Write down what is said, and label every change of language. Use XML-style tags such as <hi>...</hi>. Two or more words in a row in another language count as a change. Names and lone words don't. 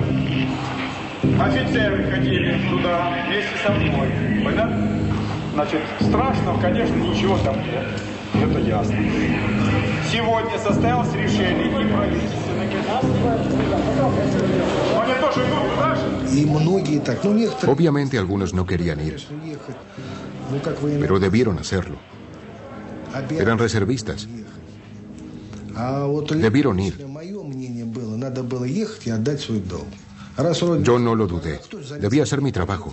<ru>Офицеры ходили туда вместе со мной. Понятно? Значит, страшного, конечно, ничего там нет. Это ясно. Сегодня состоялось решение и правительственных. Они тоже идут туда же? И многие так, ну некоторые...</ru> <es>Obviamente algunos no querían ir, pero debieron hacerlo. Eran reservistas. Debieron ir. Yo no lo dudé. Debía hacer mi trabajo.</es>